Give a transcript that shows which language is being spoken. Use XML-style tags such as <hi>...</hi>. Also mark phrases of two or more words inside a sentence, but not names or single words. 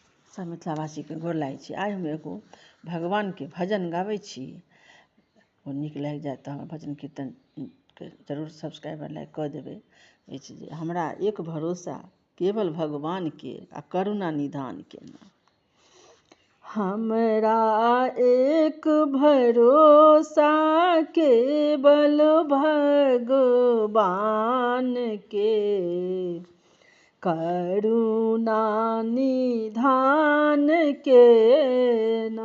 <mai>सब मिथिलावासी के गोर लागै छी। आइ हम एगो भगवान के भजन गाबै छी। ओ नीक लागि जाए तऽ हमर भजन कीर्तन के जरूर सब्सक्राइब और लाइक कऽ देबै। अछि जे हमरा एक भरोसा केवल भगवान के आ करुणा निधान के ना। हमरा एक भरोसा केवल भगवान के करुणा निधान के ना।</mai>